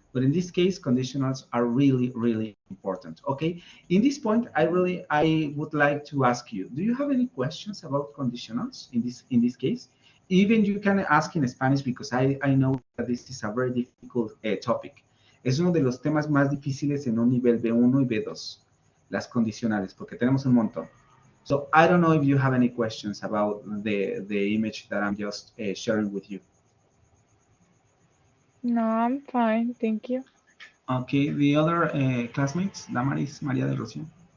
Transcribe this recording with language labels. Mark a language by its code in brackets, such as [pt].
[en] But in this case, conditionals are really, really important. Okay. In this point, I would like to ask you: do you have any questions about conditionals in this case? Even you can ask in Spanish because I know that this is a very difficult topic. [es] Es uno de los temas más difíciles en un nivel B1 y B2, las condicionales, porque tenemos un montón. [en] So I don't know if you have any questions about the image that I'm just sharing with you. No, I'm fine, thank you. Okay, the other classmates, Damaris, María del Rocío.